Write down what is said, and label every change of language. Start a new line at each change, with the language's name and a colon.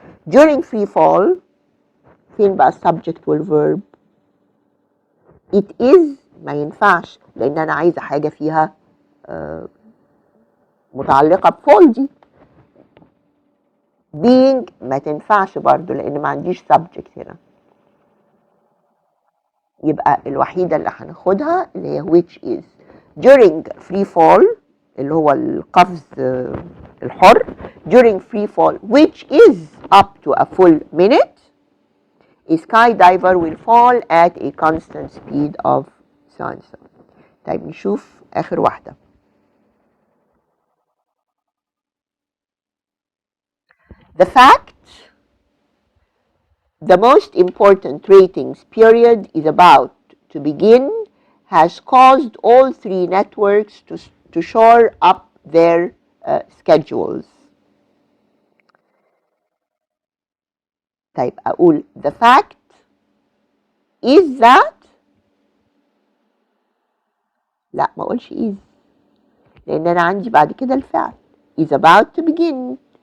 English: during free fall
Arabic: فين بقى subject والverb؟
English: it is
Arabic: ما ينفعش لان انا عايزه حاجه فيها متعلقه بفول دي. being ما تنفعش برضو لان ما عنديش subject هنا. يبقى الوحيده اللي هناخدها اللي هي
English: which is. during free fall
Arabic: اللي هو القفز الحر
English: during free fall which is up to a full minute a skydiver will fall at a constant speed of so and so.
Arabic: طيب نشوف آخر واحدة.
English: the fact the most important ratings period is about to begin has caused all three networks to shore up their schedules.
Arabic: طيب أقول
English: the fact is that،
Arabic: لا ما أقولش is لأن أنا عندي بعد كده الفعل
English: is about to begin.